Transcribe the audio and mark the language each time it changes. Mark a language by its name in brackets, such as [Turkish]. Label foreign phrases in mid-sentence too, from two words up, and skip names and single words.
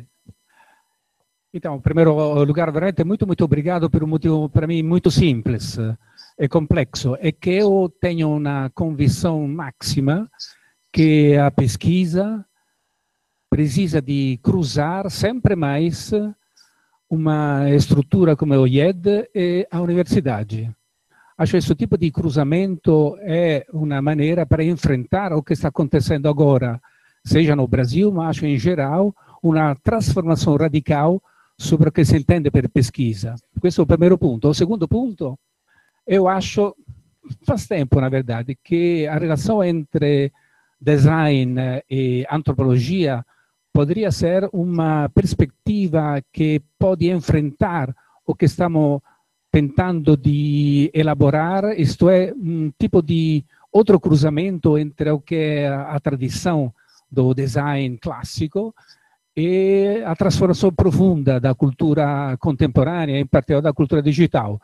[Portuguese] Então, em primeiro lugar, veramente muito obrigado por um motivo para mim muito simples e complexo, é que eu tenho uma convicção máxima que a pesquisa precisa de cruzar sempre mais uma estrutura come o IED e a universidade. Acho que [Italian] questo tipo di cruzamento è una maniera per enfrentar o che sta [Portuguese] acontecendo agora, seja no Brasil, [Italian] ma acho in geral una trasformazione radicale sobre o che si intende per pesquisa. Questo è il primo punto. Il secondo punto, [Portuguese] eu acho, faz tempo, na verdade, [Italian] che a relazione entre design [Portuguese] e antropologia poderia ser uma perspectiva que pode enfrentar o que estamos tentando de elaborar, isto é, um tipo de outro cruzamento entre o que é a tradição do design clássico e a transformação profunda da cultura contemporânea, em particular da cultura digital.